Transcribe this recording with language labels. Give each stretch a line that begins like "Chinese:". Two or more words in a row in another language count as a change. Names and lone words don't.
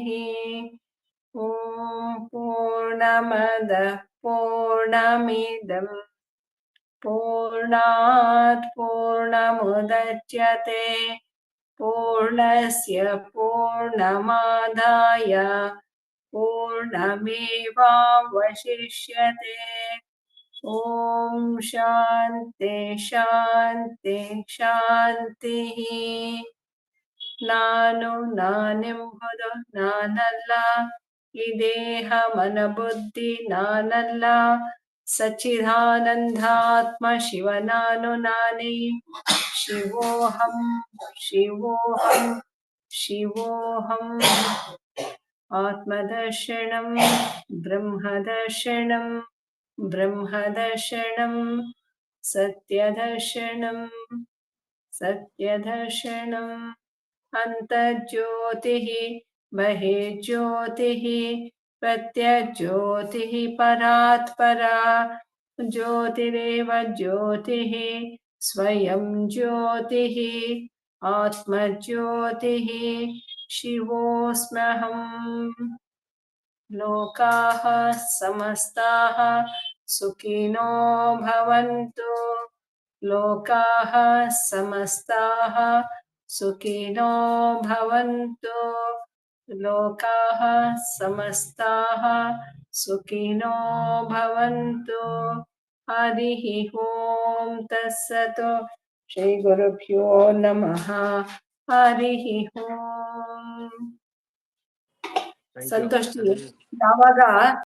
Sanskrit: ॐ पूर्णमदः पूर्णमिदम् पूर्णात् पूर्णमुदच्यते पूर्णस्य पूर्णमादाय पूर्णमेवावशिष्यते। ॐ शान्ति शान्ति शान्तिः।
Kannada: ನಾನು ನಾನೆಂಬುದು ನಾನಲ್ಲ, ಈ ದೇಹ ಮನಬುದ್ಧಿ ನಾನಲ್ಲ, ಸಚ್ಚಿದಾನಂದಾತ್ಮ ಶಿವ ನಾನು ನಾನೇ.
Sanskrit: ಶಿವೋಹಂ ಶಿವೋಹಂ ಶಿವೋಹಂ. ಆತ್ಮದರ್ಶನಂ ಬ್ರಹ್ಮದರ್ಶನಂ ಬ್ರಹ್ಮದರ್ಶನಂ ಸತ್ಯದರ್ಶನಂ ಸತ್ಯದರ್ಶನಂ. ಅಂತರ್ಜ್ಯೋತಿಃ ಬಹಿರ್ಜ್ಯೋತಿಃ ಪ್ರತ್ಯಜ್ಯೋತಿಃ ಪರಾತ್ ಪರಾ. ಜ್ಯೋತಿರೇವ ಜ್ಯೋತಿಃ ಸ್ವಯಂ ಜ್ಯೋತಿಃ ಆತ್ಮಜ್ಯೋತಿಃ ಶಿವೋಸ್ಮ್ಯಹಂ. ಲೋಕಾಃ ಸಮಸ್ತಾಃ ಸುಖಿನೋ ಭವಂತು. ಲೋಕಾಃ ಸಮಸ್ತಾಃ ಸುಖಿನೋ ಭವಂತು. ಲೋಕಾಃ ಸಮಸ್ತಾಃ ಸುಖಿನೋ ಭವಂತು. ಹರಿಃ ಓಂ ತತ್ಸತ್. ಶ್ರೀ ಗುರುಭ್ಯೋ ನಮಃ. ಹರಿಃ ಓಂ.
Kannada: ಸಂತೋಷ್ ಯಾವಾಗ